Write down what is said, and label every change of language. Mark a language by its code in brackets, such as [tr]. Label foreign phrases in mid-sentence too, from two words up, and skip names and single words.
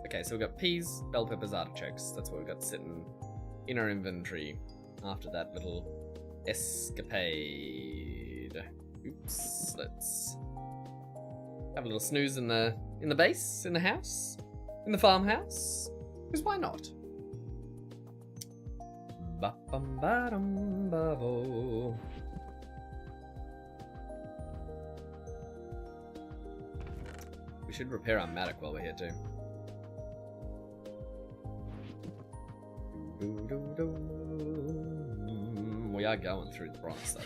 [en] Okay, so we've got peas, bell peppers, artichokes. That's what we've got sitting in our inventory after that little escapade. Oops. Let's have a little snooze in the base, in the house, in the farmhouse. Because why not? Ba-bum-ba-dum-ba-bo. We should repair our mattock while we're here too. We are going through the bronze though.